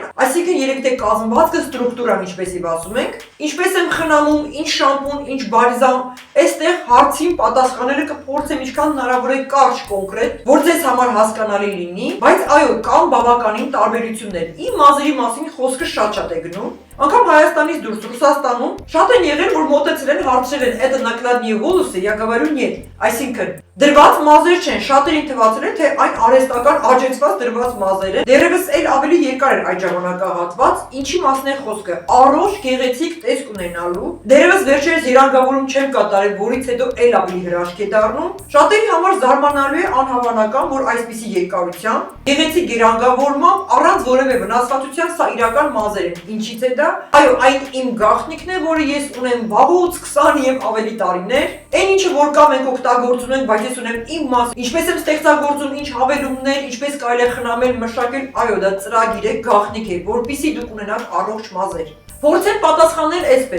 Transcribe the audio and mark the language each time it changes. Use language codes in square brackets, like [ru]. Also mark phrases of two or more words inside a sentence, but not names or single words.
[hy] այսինքն երեք թե կազմվածքը ստրուկտուրան ինչպեսի ասում ենք, ինչպես եմ խնամում, ինչ շամպուն, ինչ բալզամ, այստեղ հարցին պատասխանելը կփորձեմ ինչքան հնարավոր է կարճ կոնկրետ, որ ձեզ համար հասկանալի լինի, բայց այո, կան բավականին տարբերություններ։ Իմ մազերի մասին խոսքը շատ է գնում, անգամ Հայաստանից դուրս Ռուսաստանում շատ են եղել, որ մոտեցել են հարցրել են, [ru] это накладные волосы, я говорю нет, [hy] այսինքն դրված մազեր չեն, շատերին թվացել է, թե այն արհեստական աճեցված դրված մազեր են, դեռևս էլ ավելի երկար են այդ ժամանակահատված, ինչի մասն է խոսքը, առողջ գեղեցիկ տեսք ունենալու, դեռևս վերջերս երանգավորում չեմ կատարել, որից հետո էլ ավելի հրաշք է դառնում, շատերի համար զարմանալու է անհավանական, որ այսպիսի երկարությամբ, գեղեցիկ երանգավորմամբ, առանց որևէ վնասվածության սա իրական մազեր են, ինչից է դա, այո, այն իմ գաղտնիքն է, որը ես ունեմ վաղուց 20 եւ ավելի տարիներ, այն ինչը որ կա մենք օգտագործում ենք, բայց ես ունեմ իմ մաս, ինչպես եմ ստեղծագործում, ինչ հավելումներ, ինչպես կարելի է խնամել, մշակել, այո, դա ծրագիր է, գաղտնիք է, որպեսզի դուք ունենաք առողջ մազեր։ Փորձեմ պատասխանել այսպես.